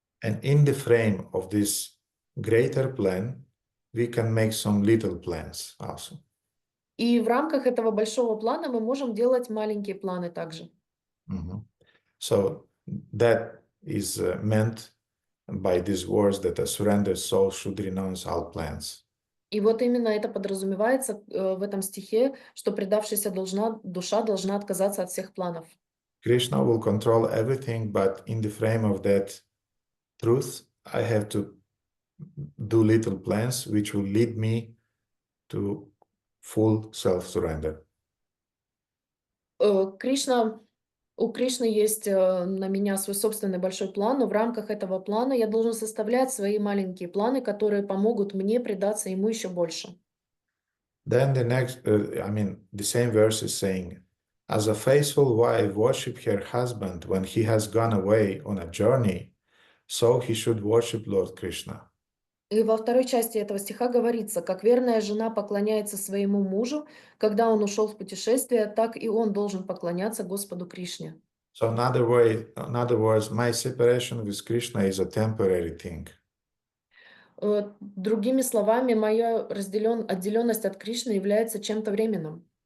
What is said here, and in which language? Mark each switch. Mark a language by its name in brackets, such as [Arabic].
[English] And in the frame of this greater plan, we can make some little plans also. [Russian] И в рамках этого большого плана мы можем делать маленькие планы также. [English] So that is meant by these words that a surrendered soul should renounce all plans. [Russian] И вот именно это подразумевается в этом стихе, что предавшаяся душа должна отказаться от всех планов. [English] Krishna will control everything, but in the frame of that truth, I have to do little plans which will lead me to full self-surrender. [Russian] У Кришны есть на меня свой собственный большой план, но в рамках этого плана я должен составлять свои маленькие планы, которые помогут мне предаться ему еще больше. [English] Then the same verse is saying, as a faithful wife worship her husband when he has gone away on a journey, so he should worship Lord Krishna. [Russian] И во второй части этого стиха говорится, как верная жена поклоняется своему мужу, когда он ушел в путешествие, так и он должен поклоняться Господу Кришне. [English] So in other words, my separation with Krishna is a temporary thing. [Russian] Другими словами, моя отделенность от Кришны является чем-то временным.